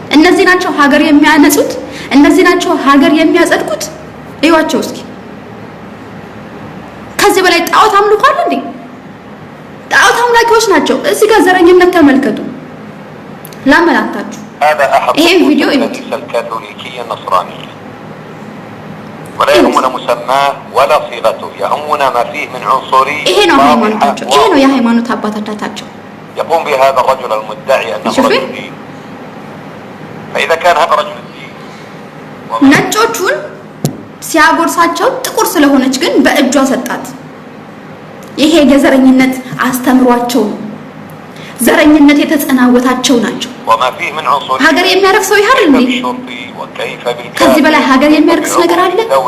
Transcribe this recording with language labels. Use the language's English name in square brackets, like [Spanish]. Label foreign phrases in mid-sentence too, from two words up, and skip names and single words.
[Amharic] እነዚህ ናቸው ሀገር የሚያነጹት፣ እነዚህ ናቸው ሀገር የሚያጸድቁት። እዩዋቸው እስኪ። ከዚህ በላይ ጣዖት አምልኮ አለ እንዴ? ጣዖት አምላኪዎች ናቸው። እዚህ ጋር ዘረኝነት ተመልከቱ። ላመላክታችሁ ይሄን ቪዲዮ እዩት። [Arabic] ولا يهمنا مسماه ولا صيغته يهمنا ما فيه من عنصرية [Amharic] ይሄ ነው ሃይማኖታቸው፣ ይሄ ነው የሃይማኖት አባታቸው። [Arabic] يقوم بهذا الرجل المدعي أنه رجل دين فإذا كان هذا رجل الدين [Amharic] ነጮቹን ሲያጎርሳቸው ጥቁር ስለሆነች ግን በእጇ ሰጣት። ይሄ የዘረኝነት አስተምሯቸው ነው። ዘረኝነት የተጸናወታቸው ናቸው። ሀገር የሚያረክሰው ይሄ አይደል እንዴ? ከዚህ በላይ ሀገር የሚያረክስ ነገር አለ?